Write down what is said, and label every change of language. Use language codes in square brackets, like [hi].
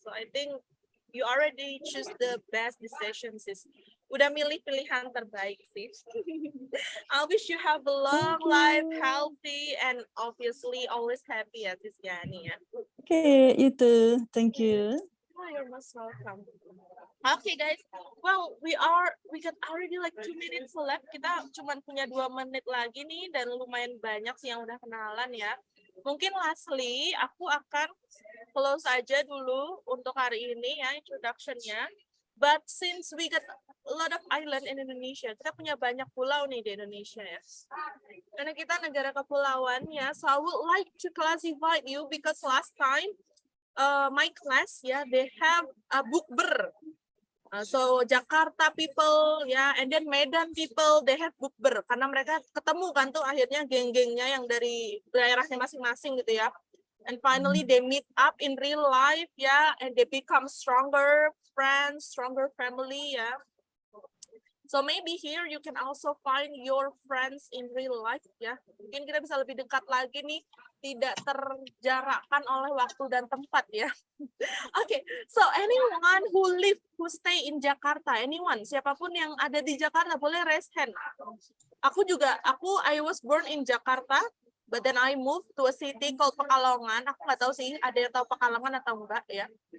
[en] So I think you already choose the best decision, sis. [id] Udah milih pilihan terbaik, sis. [en] I wish you have a long life, healthy, and obviously always happy, ya, Sis Yani. [id] Ya. [en] Okay, you too. Thank you. Oh, you're most welcome. Okay, guys. Well, we got already like 2 minutes left. [id] Kita cuma punya 2 menit lagi nih, dan lumayan banyak sih yang udah kenalan ya. Mungkin [en] lastly, [id] aku akan close aja dulu untuk hari ini ya, introduction-nya. [en] But since we got a lot of island in Indonesia, [id] kita punya banyak pulau nih di Indonesia ya. Karena kita negara kepulauan ya, [en] so I would like to classify you because last time my class ya, they have a bukber. So Jakarta people ya, and then Medan people, they have bukber [id] karena mereka ketemu kan tuh akhirnya geng-gengnya yang dari daerahnya masing-masing gitu ya. [en] And finally they meet up in real life ya, and they become stronger friends, stronger family ya. So maybe here you can also find your friends in real life ya. [id] Mungkin kita bisa lebih dekat lagi nih, tidak terjarakkan oleh waktu dan tempat ya. [en] Okay, so anyone who stay in Jakarta, anyone, [id] siapapun yang ada di Jakarta [en] boleh raise hand. I was born in Jakarta, but then I moved to a city called Pekalongan. [id] Aku nggak tahu sih ada yang tahu Pekalongan atau enggak ya.